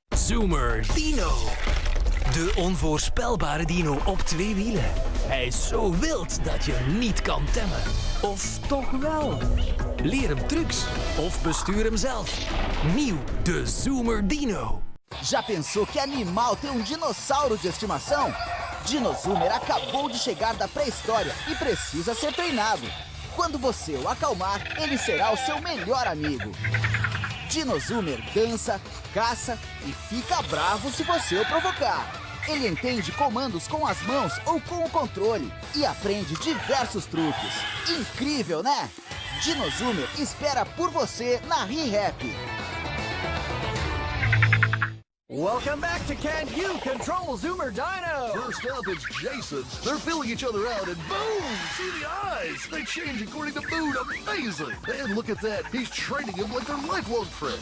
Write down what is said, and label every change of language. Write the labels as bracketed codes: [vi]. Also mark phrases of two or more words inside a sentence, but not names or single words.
[nl] Zoomer Dino. De onvoorspelbare dino op 2 wielen. Hij is zo wild dat je hem niet kan temmen. Of toch wel? Leer hem trucs of bestuur hem zelf. Nieuw, de Zoomer Dino. [pt] Já pensou que animal tem dinossauro de estimação? Dino Zoomer acabou de chegar da pré-história e precisa ser treinado. Quando você o acalmar, ele será o seu melhor amigo. Dino Zoomer dança, caça e fica bravo se você o provocar. Ele entende comandos com as mãos ou com o controle e aprende diversos truques. Incrível, né? Dino Zoomer espera por você na ReHap. [en] Welcome back to Can You Control Zoomer Dino? First up, it's Jason. They're filling each other out, and boom! See the eyes? They change according to mood. Amazing! And look at that. He's training him like they're lifelong friends.